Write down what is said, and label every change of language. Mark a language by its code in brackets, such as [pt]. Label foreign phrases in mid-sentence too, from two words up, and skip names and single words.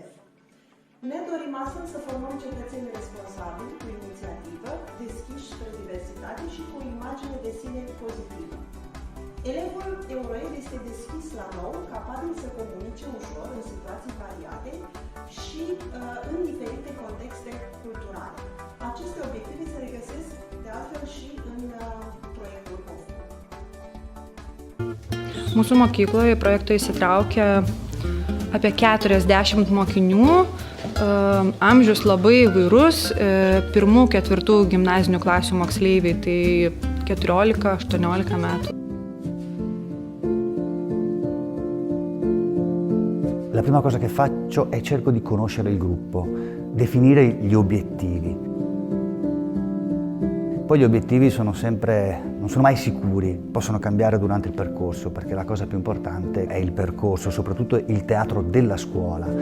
[ro] Ne dorim astfel să formăm cetățeni responsabili, cu inițiativă, deschiși spre diversitate și cu o imagine de sine pozitivă. Elevul Euroed este deschis la nou, capabil să comunice ușor în situații variate și în diferite contexte culturale. Aceste obiective se regăsesc de altfel și în proiectul OFPU. [lt] Mūsų mokykloje į projektą įsitraukė apie 40 mokinių, amžius labai įvairus, 1-4 gimnazinių klasių moksleiviai, tai 14-18 metų. [it] La prima cosa che faccio è cerco di conoscere il gruppo, definire gli obiettivi. Poi gli obiettivi non sono mai sicuri, possono cambiare durante il percorso, perché la cosa più importante è il percorso, soprattutto il teatro della scuola.